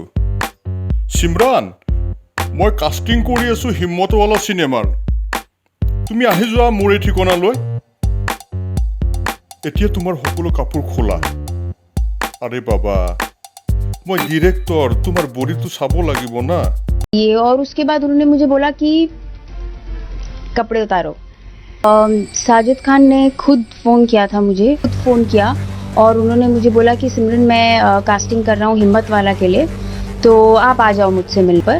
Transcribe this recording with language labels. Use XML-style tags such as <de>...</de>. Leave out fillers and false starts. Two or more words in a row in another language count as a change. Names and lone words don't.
<as>সিমৰান, মই কাষ্টিং কৰি আছোঁ হিম্মতৱালা চিনেমাৰ। তুমি আহি যোৱা মোৰ এই ঠিকনালৈ। এতিয়া তোমাৰ সকলো কাপোৰ খোলা। আৰে বাবা, মই ডিৰেক্টৰ, তোমাৰ বডিটো চাব লাগিব না।</as> <hi>ये और उसके बाद उन्होंने मुझे बोला कि कपड़े उतारो। साजिद खान ने खुद फ़ोन किया था मुझे, खुद फ़ोन किया और उन्होंने मुझे बोला कि सिमरन मैं कास्टिंग कर रहा हूँ हिम्मत वाला के लिए, तो आप आ जाओ मुझसे मिल पर।</hi>